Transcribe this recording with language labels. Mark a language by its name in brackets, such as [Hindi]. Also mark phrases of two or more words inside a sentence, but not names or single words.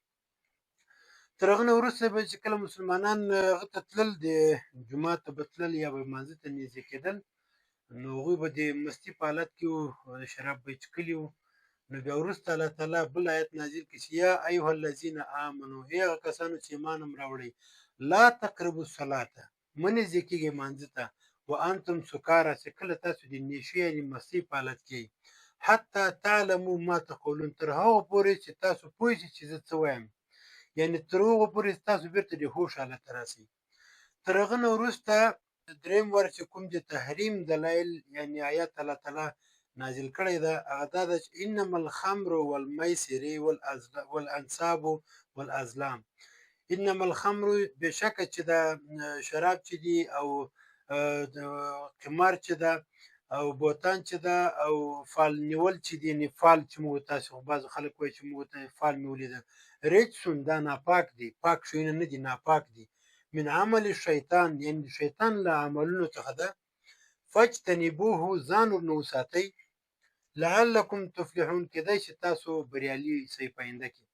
[Pashto] تر هغه نه وروسته به چې کله مسلمانان هغه ته تلل، د جومات ته به تلل یا به لمانځه ته نږدې کېدل، نو هغوی به د مستي په حالت کې وو، شراب به یې څښلي وو. نو بیا وروسته الله تعالی بل آیت نازل کړي چې [Arabic] یا ایها الذین آمنو، [Pashto] ای هغه کسانو چې ایمان هم راوړئ، [Arabic] لا تقربوا الصلاة، [Pashto] مه نږدې کېږئ لمانځه ته، [Arabic] وانتم سکارى، [Pashto] چې کله تاسو د نیشې یعنې مستۍ په حالت کې، [Arabic] حتی تعلموا ما تقولون، [Pashto] تر هغو پورې چې تاسو پوه شئ چې زه څه وایم، یعنې تر هغو پورې چې تاسو بیرته د هوښ حالت ته راسئ. تر هغه نه وروسته دریم وار چې کوم د تحریم دلایل یعنې آیات الله تعالی نازل کړی ده، هغه دا ده چې [Arabic] انما الخمر والمیسر والانصاب والازلام. انما الخمر، [Pashto] بېشکه چې دا شراب چې دي او قمار چې ده او بوتان چې ده او فال نیول چې دي، یعنې فال چې موږ تاسو بعضو خلک وایي چې موږ ته فال نیولي ده، رجسون، دا ناپاک دي، پاک شیونه نه دي، ناپاک دي، [Arabic] من عمل شیطان، [Pashto] یعنې د شیطان له عملونو څخه ده، فاجتنبوه، ځان ورنه وساتئ، [Arabic] لعلکم تفلحون، [Pashto] کېدای شي تاسو بریالي شئ په آینده کې.